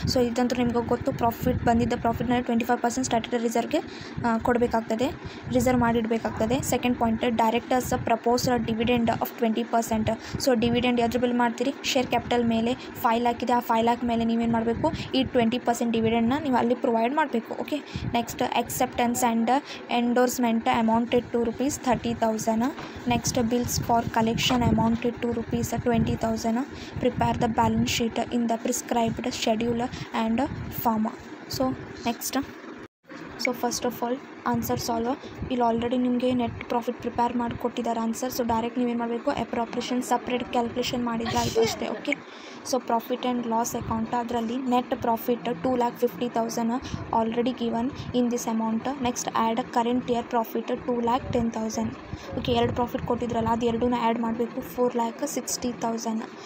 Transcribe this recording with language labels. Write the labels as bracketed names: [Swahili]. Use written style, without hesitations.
[Kannada] So ಇದಂತೂ ನಿಮ್ಗೆ ಗೊತ್ತು, ಬಂದಿದ್ದ ಪ್ರಾಫಿಟ್ನಲ್ಲಿ 25% ಸ್ಟ್ಯಾಟ್ಯುಟರಿ ರಿಸರ್ವ್ಗೆ ಕೊಡಬೇಕಾಗ್ತದೆ, reserve ಮಾಡಿಡಬೇಕಾಗ್ತದೆ. [English] Second point directors proposed dividend of 20%. [Kannada] So dividend ಯಾವ್ದ್ರ ಮೇಲೆ ಮಾಡ್ತೀರಿ, ಶೇರ್ ಕ್ಯಾಪಿಟಲ್ ಮೇಲೆ 5 lakh ಇದೆ. ಆ 5 lakh ಮೇಲೆ ನೀವೇನು ಮಾಡಬೇಕು, ಈ 20% ಡಿವಿಡೆಂಡ್ನ ನೀವು ಅಲ್ಲಿ ಪ್ರೊವೈಡ್ ಮಾಡಬೇಕು. [English] Okay, next acceptance and endorsement amounted to ₹30,000. next bills for collection amounted to ₹20,000. prepare the balance sheet in the prescribed schedule and form. So next, so first of all answer solve. [Kannada] ಇಲ್ಲಿ already ನಿಮಗೆ net profit prepare ಮಾಡಿಕೊಟ್ಟಿದ್ದಾರೆ answer. So direct ನೀವೇನು ಮಾಡಬೇಕು, appropriation separate calculation ಮಾಡಿದರೆ ಆಯಿತು ಅಷ್ಟೇ. [English] okay, so profit and loss account, [Kannada] ಅದರಲ್ಲಿ [English] Net profit 2,50,000 already given in this amount. Next add current year profit 2,10,000. Okay, [Kannada] ಎರಡು ಪ್ರಾಫಿಟ್ ಕೊಟ್ಟಿದ್ರಲ್ಲ ಅದು ಎರಡೂ ಆ್ಯಡ್ ಮಾಡಬೇಕು, [English] 4,60,000.